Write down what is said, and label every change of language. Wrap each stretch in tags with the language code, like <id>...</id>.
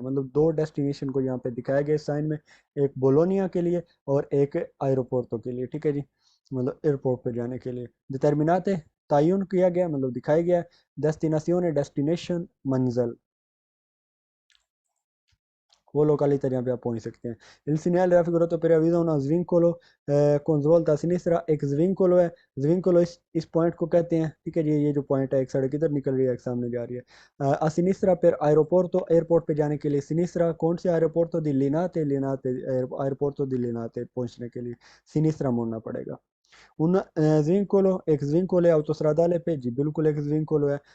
<ur>مطلب 2 ڈیسٹینیشن کو یہاں پہ دکھایا گیا اس سائن میں، ایک بولونیا کے لیے اور ایک ایروپورٹو کے لیے، ٹھیک ہے جی، مطلب ایئرپورٹ پہ جانے کے لیے. ڈٹرمینات تعین کیا گیا مطلب دکھایا گیا. ڈیسٹینیشن ڈیسٹینیشن منزل، وہ località جہاں پہ آپ پہنچ سکتے ہیں.</ur> <it>Il segnale raffigurato per avviso una svincolo con svolta a sinistra،</it> <ur>ایک svincolo ہے. svincolo اس پوائنٹ کو کہتے ہیں، ٹھیک ہے جی. یہ جو پوائنٹ ہے ایک سڑک ادھر نکل رہی ہے ایک سامنے جا رہی ہے.</ur> <it>a sinistra per aeroporto،</it> <ur>airport پہ جانے کے لیے. sinistra کون سے</ur> <it>aeroporto di Linate،</it> <ur>لیناتے aeroporto di Linate پہنچنے کے لیے sinistra موڑنا پڑے گا.</ur> <it>un svincolo،</it> <ur>ایک svincolo ہے autostradale پہ، جی بالکل ایک svincolo ہے.</ur>